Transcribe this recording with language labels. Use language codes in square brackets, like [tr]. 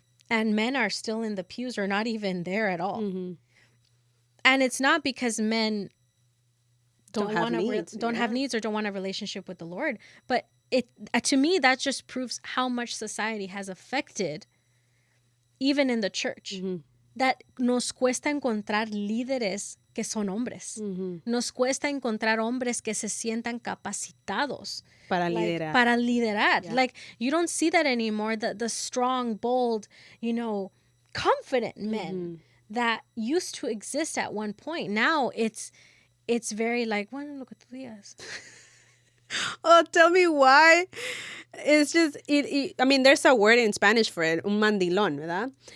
[en] And men are still in the pews or not even there at all. And it's not because men don't have needs or don't want a relationship with the Lord, but it to me that just proves how much society has affected, even in the church, that nos cuesta encontrar líderes que son hombres. [es] Nos cuesta encontrar hombres que se sientan capacitados para liderar. Para liderar. Yeah. [en] Like, you don't see that anymore, the strong, bold, you know, confident men that used to exist at one point. Now it's very like, bueno, lo que tú digas. Oh, tell me why. It's just, I mean, there's a word in Spanish for it, un mandilón, ¿verdad?